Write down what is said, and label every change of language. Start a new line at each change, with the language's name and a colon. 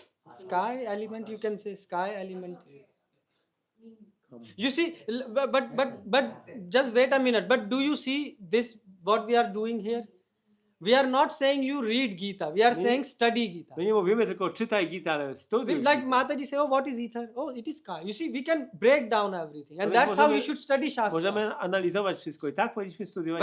English: Sky element. You can say sky element. Come. You see, but just wait a minute. But do you see this? What we are doing here? We are not saying you read Gita. We are saying study Gita.
Polish: My nie mówimy tylko czytaj Gita, ale studiuj
English: Like
Polish: Gitę.
English: Mataji say, oh, what is ether? Oh, it is sky. You see, we can break down everything, and
Polish: Ale
English: that's how
Polish: możemy-
English: you should study Shastra.
Polish: Możemy analizować wszystko i tak powinniśmy studiować